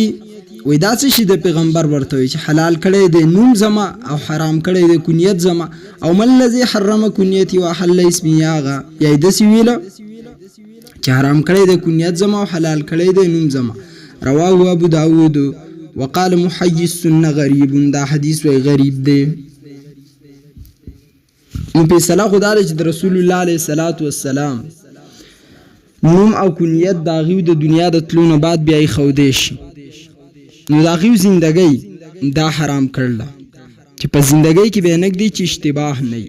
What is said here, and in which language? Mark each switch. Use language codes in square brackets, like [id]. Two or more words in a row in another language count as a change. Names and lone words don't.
[ps] وی دا څه شي د پیغمبر ورته وی چې حلال کړی دی نوم زما او حرام کړی دی کنیت زما. او [ar] من الذي حرم کنیتی وحل اسمی [ps] هغه یا داسې ویله چې حرام کړی دی کنیت زما او حلال کړی دی نوم زما. [ar] رواه ابو داود وقال محيي السنة غریب. [ps] دا حدیث وی غریب دی. نو فیصله خدا دی چې د رسول الله [ar] علیه الصلاة والسلام [ps] نوم او کنیت د هغوی د دنیا د تلو نه بعد بیا ایښودی شي، نو د هغوی زندګۍ دا حرام کړله چې په زندګۍ کې به یې نږدې چې اشتباه نه وي.